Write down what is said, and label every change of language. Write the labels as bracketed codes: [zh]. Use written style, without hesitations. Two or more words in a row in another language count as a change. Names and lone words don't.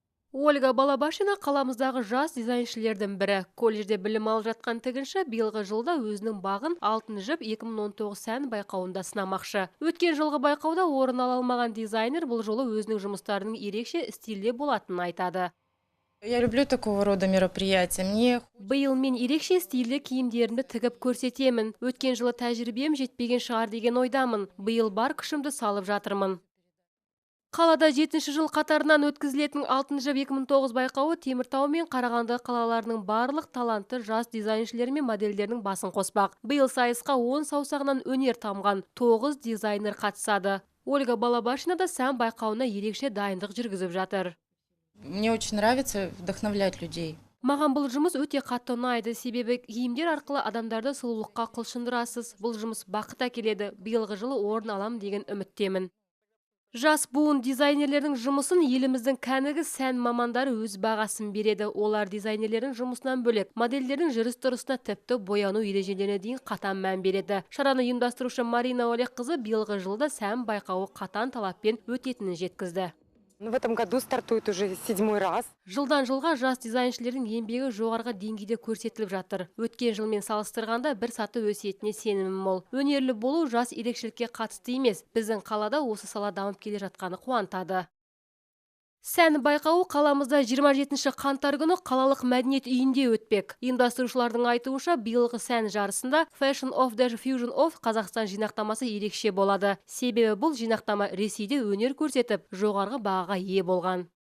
[kk] Ольга Балабашина қаламыздағы жас дизайншілердің бірі. Колледжде білім алып жатқан тігінші биылғы жылда өзінің бағын алтын жіп 2019 сән байқауында сынамақшы. Өткен жылғы байқауда орын ала алмаған дизайнер бұл жолы өзінің жұмыстарының ерекше стильде болатынын айтады. [ru] Я люблю такого рода мероприятия. [kk] Биыл мен ерекше стильді киімдерімді тігіп көрсетемін. Өткен жылы тәжірибем жетпеген шығар деген ойдамын. Биыл бар күшімді салып жатырмын. Қалада жетінші жыл қатарынан өткізілетін алтын жіп 2009 байқауы Теміртау мен Қарағанды қалаларының барлық талантты жас дизайншілері мен модельдердің басын қоспақ. Биыл сайысқа 10 саусағынан өнер тамған 9 дизайнер қатысады. Ольга Балабашина да сән байқауына ерекше дайындық жүргізіп жатыр. [ru] Мне очень нравится вдохновлять людей. [kk] Маған бұл жұмыс өте қатты ұнайды, себебі киімдер арқылы адамдарды сұлулыққа құлшындырасыз. Бұл жұмыс бақыт әкеледі. Биылғы жылы орын алам деген үміттемін. Жас буын дизайнерлердің жұмысын еліміздің кәнігі сән мамандары өз бағасын береді. Олар дизайнерлердің жұмысынан бөлек модельдердің жүріс-тұрысына тіпті бояну ережелеріне дейін қатаң мән береді. Шараны ұйымдастырушы Марина Олегқызы биылғы жылда сән байқауы қатаң талаппен өтетінін жеткізді. [ru] В этом году стартует уже 7-й раз. [kk] Жылдан жылға жас дизайншілердің еңбегі жоғарғы деңгейде көрсетіліп жатыр. Өткен жылмен салыстырғанда бір саты өсетіне сенімім мол. Өнерлі болу жас ерекшелікке қатысты емес. Біздің қалада осы сала дамып келе жатқаны қуантады. Сән байқауы қаламызда 27-ші қаңтар күні қалалық мәдениет үйінде өтпек. Ұйымдастырушылардың айтуынша биылғы сән жарысында Fashion of the Fusion of Қазақстан жинақтамасы ерекше болады. Себебі бұл жинақтама Ресейде өнер көрсетіп, жоғарғы бағаға ие болған.